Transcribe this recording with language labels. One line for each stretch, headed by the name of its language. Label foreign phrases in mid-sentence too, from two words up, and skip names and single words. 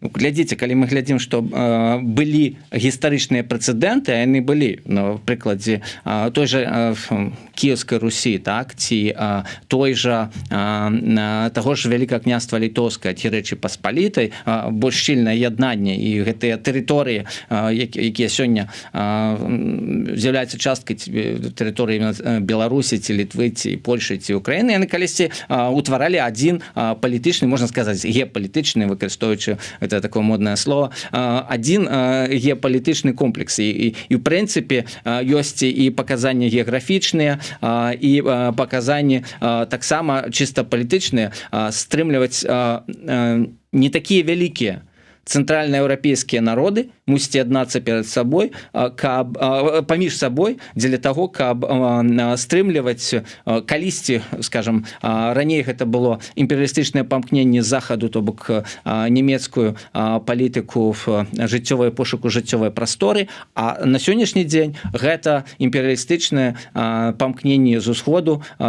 Belarusian: глядзіце, калі мы глядзім, што былі гістарычныя прэцэдэнты, а яны былі на прыкладзе той жа Кіевскай Русі, так, ці той жа таго ж Вялікага княства Літоўскага ці Рэчы Паспалітай, больш шчыльнае яднанне, і гэтыя тэрыторыі, якія сёння з'яўляюцца часткай тэрыторыі Беларусі ці Літвы ці Польшы ці Украіны, яны калісьці утваралі адзін палітычны, можна сказаць, геапалітычны, выкарыстоўваючы
Russian: это такое модное слово, один
Belarusian: геапалітычны комплекс, і в прынцыпе ёсць і паказанні геаграфічныя, і паказанні таксама чыста палітычныя, стрымліваць не такія вялікія цэнтральнаеўрапейскія народы мусіць яднацца перад сабой, каб паміж сабой дзеля таго, каб стрымліваць калісьці, скажем, раней гэта было імперыялістычнае памкненне захаду, то бок нямецкую палітыку в жыццёвай пошуку жыццёвай прасторы, а на сённяшні дзень гэта імперыялістычнае памкненне з усходу,